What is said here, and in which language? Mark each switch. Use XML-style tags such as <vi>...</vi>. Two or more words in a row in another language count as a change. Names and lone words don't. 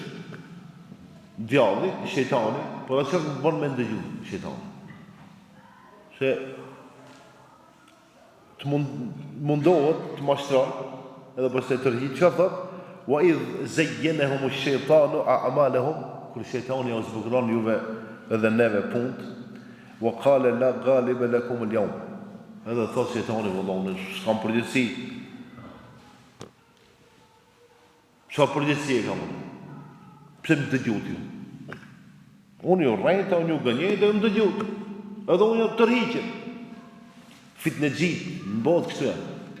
<sq>Djalli, shejtani, por atë që bën me ndëgju shejtani. Se të mundohet të mashtron edhe pastaj tërhiq, çfarë thot?</sq> <ar>وإذ زين لهم الشيطان أعمالهم,</ar> <sq>kur shejtani u zbukuron juve edhe neve punt,</sq> <ar>وقال لا غالب لكم اليوم.</ar> <sq>Edhe thot shejtani vallallë, s'kam përgjegjësi. Çfarë përgjegjësi kam? Pse më dëgjut ju? Unë ju rrejta, unë ju gënjej dhe më dëgjut. Edhe unë ju tërhiqet. Fitnegjit, në botë kështu janë.</sq>